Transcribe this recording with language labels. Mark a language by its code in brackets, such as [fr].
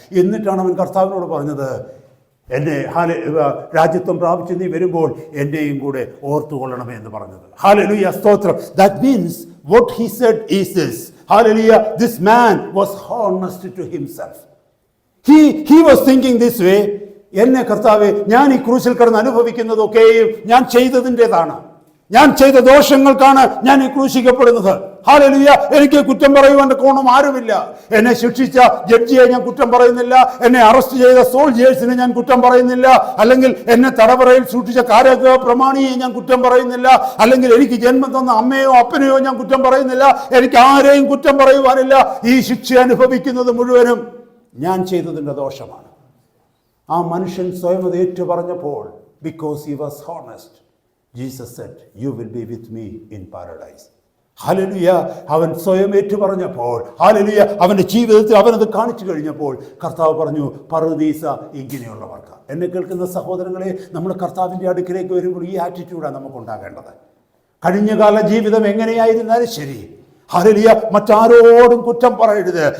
[ml] എന്നിട്ടാണ് അവൻ കർത്താവിനോട് പറഞ്ഞത്, എന്നെ രാജ്യത്വം പ്രാപിച്ച് നീ വരുമ്പോൾ എന്നെയും കൂടെ ഓർത്തുകൊള്ളണമേ എന്ന് പറഞ്ഞത്. ഹല്ലേലൂയ, സ്തോത്രം. [en] That means what he said is this. Hallelujah, this man was honest to himself. He was thinking this way. [ml] എന്നെ കർത്താവേ, ഞാൻ ഈ ക്രൂശിൽ കിടന്ന് അനുഭവിക്കുന്നതൊക്കെയും ഞാൻ ചെയ്തതിൻ്റെതാണ്, ഞാൻ ചെയ്ത ദോഷങ്ങൾക്കാണ് ഞാൻ ഈ ക്രൂശിക്കപ്പെടുന്നത്. ഹല്ലേലൂയ. എനിക്ക് കുറ്റം പറയുവാൻ കോണം ആരുമില്ല. എന്നെ ശിക്ഷിച്ച ജഡ്ജിയെ ഞാൻ കുറ്റം പറയുന്നില്ല. എന്നെ അറസ്റ്റ് ചെയ്ത സോൾജേഴ്സിനെ ഞാൻ കുറ്റം പറയുന്നില്ല. അല്ലെങ്കിൽ എന്നെ തടവറയിൽ സൂക്ഷിച്ച കാരാഗൃഹ പ്രമാണിയെ ഞാൻ കുറ്റം പറയുന്നില്ല. അല്ലെങ്കിൽ എനിക്ക് ജന്മം തന്ന അമ്മയോ അപ്പനെയോ ഞാൻ കുറ്റം പറയുന്നില്ല. എനിക്ക് ആരെയും കുറ്റം പറയുവാനില്ല. ഈ ശിക്ഷ അനുഭവിക്കുന്നത് മുഴുവനും ഞാൻ ചെയ്തതിൻ്റെ ദോഷമാണ്. ആ മനുഷ്യൻ സ്വയം അത് ഏറ്റു പറഞ്ഞപ്പോൾ, [en] because he was honest, Jesus said, you will be with me in paradise. [ml] Hallelujah. അവൻ സ്വയം ഏറ്റു പറഞ്ഞപ്പോൾ, ഹല്ലേലൂയ, അവൻ്റെ ജീവിതത്തിൽ അവനത് കാണിച്ചു കഴിഞ്ഞപ്പോൾ കർത്താവ് പറഞ്ഞു, പറുദീസ ഇങ്ങനെയുള്ളവർക്ക്. എന്നെ കേൾക്കുന്ന സഹോദരങ്ങളെ, നമ്മൾ കർത്താവിൻ്റെ അടുക്കിലേക്ക് വരുമ്പോൾ ഈ ആറ്റിറ്റ്യൂഡാണ് നമുക്കുണ്ടാകേണ്ടത്. കഴിഞ്ഞകാല ജീവിതം എങ്ങനെയായിരുന്നാലും ശരി, ഹല്ലേലൂയ, മറ്റാരോടും കുറ്റം പറയരുത്.